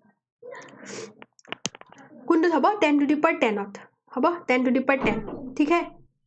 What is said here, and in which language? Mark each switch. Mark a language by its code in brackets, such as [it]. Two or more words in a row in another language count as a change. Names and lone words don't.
[as] কোনটো হ'ব [en] 10 to the power 10 হ'ব 10 to the power 10 [hi] ठीक है